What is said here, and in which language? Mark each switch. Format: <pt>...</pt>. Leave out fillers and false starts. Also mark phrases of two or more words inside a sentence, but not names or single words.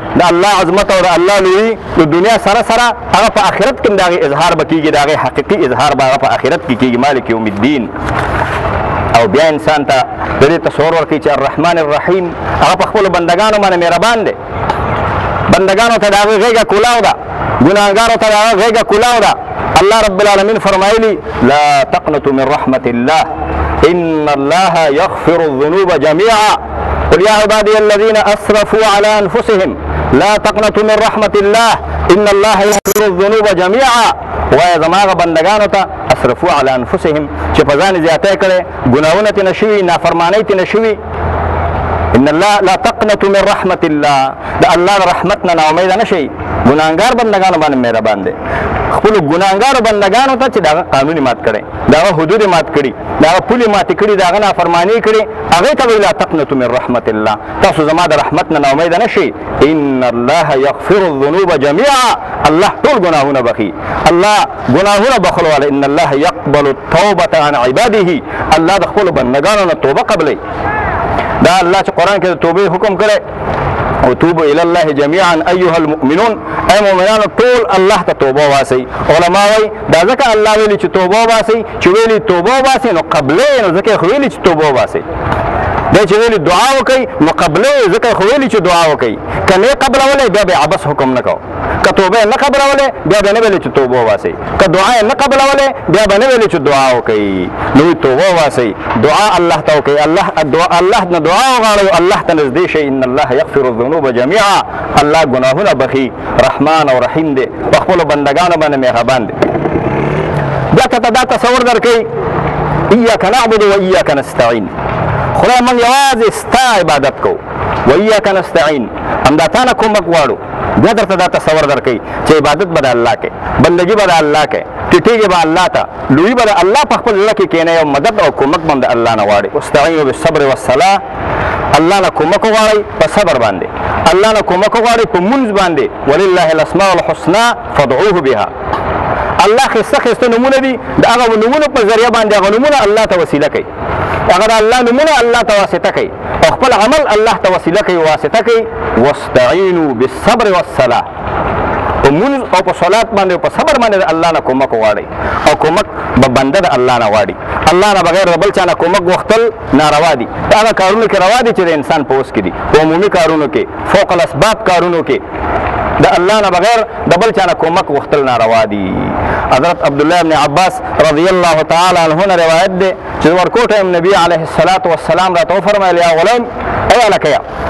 <ps>د الله عظمت او د الله لویي د دنیا سره سره هغه په آخرت کې هم د هغې اظهار به کېږي، د هغې حقیقي اظهار به هغه په آخرت کې کېږي.</ps> <ar>مالک یوم الدین.</ar> <ps>او بیا انسان ته د دې تصور ورکوي چې</ps> <ar>الرحمن الرحیم</ar> <ps>هغه په خپلو بندګانو باندې مهربان دی. بندګانو ته د هغې غېږه کولاو ده، ګناهګارو ته د هغه غېږه کولاو ده.</ps> <ar>الله رب العالمین فرمایلي لا تقنطوا من رحمة الله إن الله يغفر الذنوب جميعا قل يا عبادي الذين أسرفوا على أنفسهم لا تقنطوا من رحمة الله إن الله يغفر الذنوب جميعا.</ar> <ps>وایه زما هغه بندګانو ته</ps> <ar>اسرفوا على انفسهم</ar> <ps>چې په ځان زیاتی کړی، ګناهونه ترې نه شوي، نافرمانۍ ترې نه شوي.</ps> <ar>ان الله لا تقنطوا من رحمة الله.</ar> <ps>د الله د رحمت نه ناامیده نه شئ. ګناهګار بندګانو باندې مهربان دی. خپلو ګناهګارو بندګانو ته چې د هغه قانون یې مات کړی، د هغه حدود یې مات کړي، د هغه پولې ماتې کړي، د هغه نافرماني کړي، هغې ته وایي</ps> <ar>لا تقنطوا من رحمة الله.</ar> <ps>تاسو زما د رحمت نه ناامیده نه شئ.</ps> <ar>ان الله یغفر الذنوب جميعا.</ar> <ps>الله ټول ګناهونه بخي. الله ګناهونه بخلو والا.</ps> <ar>ان الله يقبل التوبة عن عباده.</ar> <ps>الله د خپلو بندګانو نه توبه قبلوي. دا الله چې قرآن کې د توبې حکم کړی او</ps> <ar>توبوا الى الله جميعا ايها المؤمنون</ar> <ps>اي مؤمنان ټول الله ته توبه واسي علما وايي دا ځکه الله ویلي چې توبه واسي چې ویلي توبه واسي نو قبله نو ځکه ویلي چې توبه واسي دا چې ویلي دعا وکي نو قبله ځکه ویلي چې دعا وکي کنه قبله ولې بیا به عبس حکم نه کو که توبه نه قبله ولې بیا به نه ویلي چې توبه واسي که دعا نه قبله ولې بیا به نه ویلي چې دعا وکي نو توبه واسي دعا الله ته وکي الله نه دعا وغواړي الله ته نږدې شي</ps> <ar>ان الله يغفر الذنوب جميعا</ar> <ps>الله ګناهونه بخي رحمان او رحیم دی په خپل بندگانو باندې مهربان دی بیا ته دا تصور درکې</ps> <ar>اياک نعبد و اياک نستعين</ar> <ps>خدای موږ یوازې ستا عبادت کوو</ps> <ar>و اياک نستعين</ar> <ps>همدا تا نه کومک غواړو بیا درته دا تصور درکې چې عبادت به د الله کې بندګي به د الله کې ټیټېږي به الله ته لوی به د الله په خپل زړه کې کښېنئ او مدد او کومک به هم د الله نه غواړي</ps> <ar>واستعینوا بالصبر والصلاة</ar> <ps>الله نه کومک وغواړئ په صبر باندې الله نه کومک وغواړئ په مونځ باندې</ps> <ar>ولله الاسماء الحسنى فادعوه بها</ar> <ps>الله ښایسته نومونه دي د هغه نومونو په ذریعه باندې هغه نومونه الله ته وسیله کوي هغه د الله نومونه الله ته واسطه کوي او خپل عمل الله ته وسیله کوي واسطه کوي</ps> <ar>واستعینوا بالصبر</ar> <ps>والصلاة په مونځ او په صلات باندې او په صبر باندې د الله نه کومک وغواړئ او کومک به بنده د الله نه غواړي الله نه بغیر د بل چا نه کومک غوښتل ناروا دي هغه کارونه کې روا دي چې د انسان په وس کې دي په عمومي کارونو کې</ps> <ar>فوق الاسباب</ar> <ps>کارونو کې د الله نه بغیر د بل چا نه کومک غوښتل ناروا دي حضرت عبدالله ابن عباس</ps> <ar>رضی الله تعالی عنه</ar> <ps>نه روایت دی چې ورکوټه نبی</ps> <ar>علیه الصلاة والسلام</ar> <ps>راته وفرمایل</ps> <ar>یا غلام</ar> <ps>ای هلکه</ps>